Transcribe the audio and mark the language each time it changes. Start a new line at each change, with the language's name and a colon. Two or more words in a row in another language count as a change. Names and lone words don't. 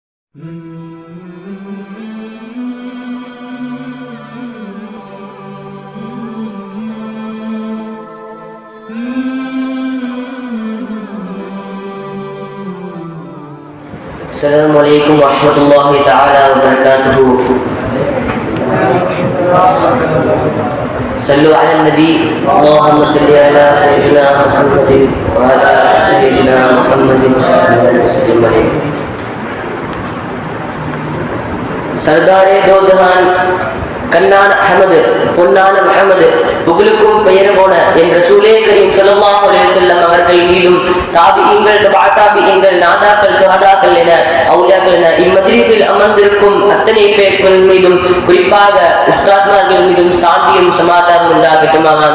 Arabic: السلام عليكم ورحمة الله تعالى وبركاته. صلوا على النبي. اللهم صل على سيدنا محمد وعلى سيدنا محمد وسلم عليه.
Urdu: سردارِ دو جہاں
Tamil: கண்ணான அஹமது பொன்னான முஹம்மது புகழுக்கும் பெயர் போன என்
Urdu: رسولِ کریم
Arabic: صلى الله عليه وسلم
Tamil: அவர்கள் மீதும் தாபிஈன்கள் தபா தாபிஈன்கள் நாதாக்கள் சுஹதாக்கள் என அவுலியாக்கள் என இம்மஜ்லிஸில் அமர்ந்திருக்கும் அத்தனை பேர்கள் மீதும் குறிப்பாக உஸ்தாத்மார்கள் மீதும் சாந்தியும் சமாதானம் உண்டாகட்டுமாக.